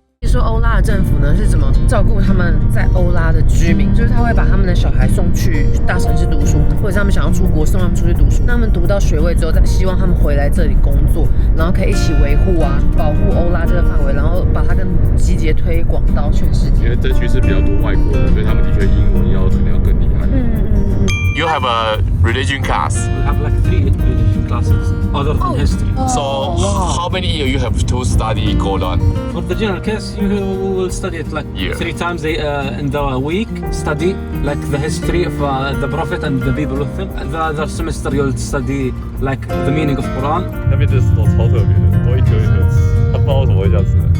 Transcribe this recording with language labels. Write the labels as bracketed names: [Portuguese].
[Chinese] 说欧拉的政府呢是怎么照顾他们在欧拉的居民，就是他会把他们的小孩送去大城市读书，或者是他们想要出国送他们出去读书，那他们读到学位之后，再希望他们回来这里工作，然后可以一起维护啊保护欧拉这个范围，然后把它跟集结推广到全世界。因为这区是比较多外国的，所以他们的确英文可能要更厉害。 [English] You have a religion class. We have like 3 religion classes other than history. So how many years you have to study Quran? For the general case, you will study it like 3 times in the week. Study like the history of the Prophet and the people with him. And the other semester you'll study like the meaning of Quran. [Chinese] 那边的石头超特别的，都一颗一颗吃，他不知道为什么会这样吃。